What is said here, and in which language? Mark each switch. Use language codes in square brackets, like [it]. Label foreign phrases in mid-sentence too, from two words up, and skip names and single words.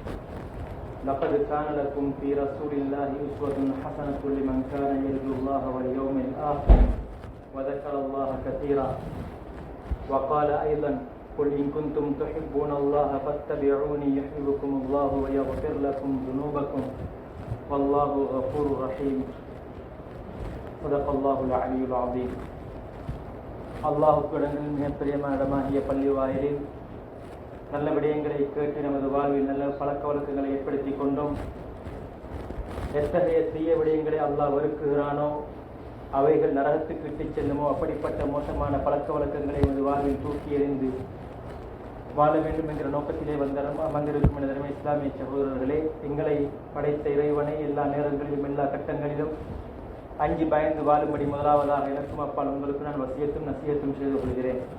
[ar] لقد كان لكم في رسول الله أسوة حسنة لمن كان يرجو الله واليوم الآخر وذكر الله كثيرا وقال أيضا قل إن كنتم تحبون الله فاتبعوني يحببكم الله ويغفر لكم ذنوبكم والله غفور رحيم صدق الله العلي العظيم. [ta] அல்லாஹுக்கு இடங்களில் மிக பிரியமான இடமாகிய பள்ளி வாயிலில் நல்ல விடயங்களை கேட்டு நமது வாழ்வில் நல்ல பழக்க வழக்கங்களை ஏற்படுத்தி கொண்டோம். எத்தகைய தீய விடயங்களை அல்லாஹ் வெறுக்குகிறானோ அவைகள் நரகத்துக்கு இட்டுச் செல்லுமோ அப்படிப்பட்ட மோசமான பழக்க வழக்கங்களை நமது வாழ்வில் தூக்கி எறிந்து வாழ வேண்டும் என்கிற நோக்கத்திலே வந்திருக்கும் எனதருமை இஸ்லாமிய சகோதரர்களே, எங்களை படைத்த இறைவனை எல்லா நேரங்களிலும் எல்லா கட்டங்களிலும் அஞ்சி பயந்து வாழும்படி முதலாவதாக எனக்கும் அப்பால் உங்களுக்கு நான் வசியத்தும் நசியத்தும் செய்து கொள்கிறேன்.